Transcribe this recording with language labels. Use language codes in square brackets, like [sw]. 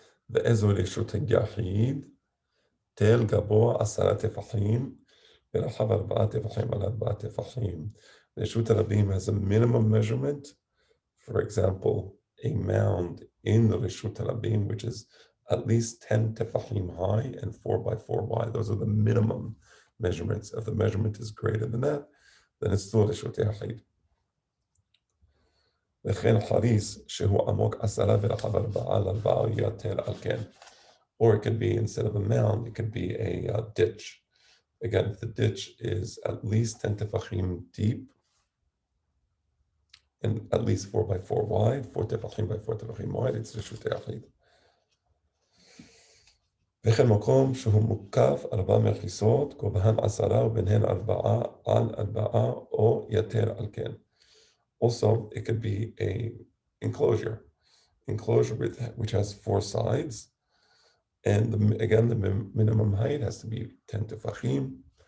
[he] ואיזו רשות היחיד, תל גבוה 10 טפחים, ורחב 4 טפחים על 4 טפחים. [en] Reshut Rabim has a minimum measurement. For example, a mound in the Reshut Rabim, which is at least 10 tefachim high and 4 by 4 wide. Those are the minimum measurements. If the measurement is greater than that, then it's still Reshut Yachid. [he] וכן חריס שהוא עמוק 10 ורחב 4 על 4 יותר על כן. [en] Or it could be, instead of a mound, it could be a ditch. Again, if the ditch is at least 10 tefachim deep and at least 4 by 4 wide, 4 tefachim by 4 tefachim wide, it's Reshut Yachid. [he] וכן מקום שהוא מוקף 4 מחיסות, גובהן 10 וביניהן 4 על 4 או יותר על כן. [en] Also, it could be a enclosure which has 4 sides. And again, the minimum height has to be 10 tefachim.